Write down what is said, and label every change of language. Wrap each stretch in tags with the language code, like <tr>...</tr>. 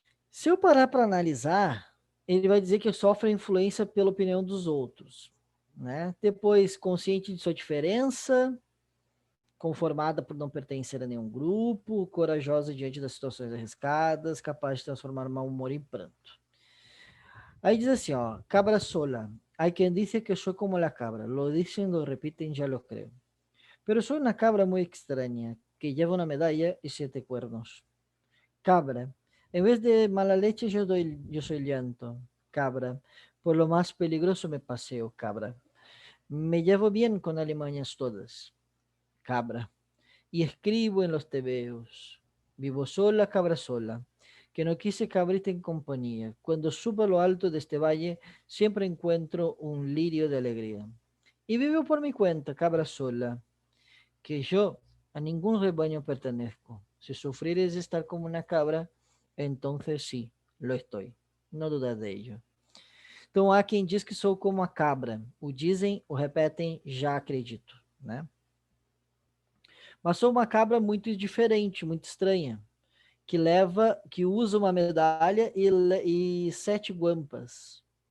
<pt>Se eu parar para analisar, ele vai dizer que sofre influência pela opinião dos outros, né? Depois, consciente de sua diferença, conformada por não pertencer a nenhum grupo, corajosa diante das situações arriscadas, capaz de transformar mau humor em pranto. Aí diz assim, ó, cabra sola.</pt> <es>Hay quien dice que soy como la cabra. Lo dicen, lo repiten, ya lo creo. Pero soy una cabra muy extraña, que lleva una medalla y 7 cuernos. Cabra, en vez de mala leche yo soy llanto. Cabra, por lo más peligroso me paseo, cabra. Me llevo bien con alimañas todas. Cabra, y escribo en los tebeos. Vivo sola, cabra sola, que no quise cabrita en compañía. Cuando subo a lo alto de este valle, siempre encuentro un lirio de alegría. Y vivo por mi cuenta, cabra sola, que yo a ningún rebaño pertenezco. Si sufrir es estar como una cabra, entonces sí, lo estoy. No dudas de ello.</es> <pt>Então há quem diz que sou como a cabra. O dizem, o repetem, já acredito, né? Mas sou uma cabra muito diferente, muito estranha, que usa uma medalha e 7 guampas.</pt>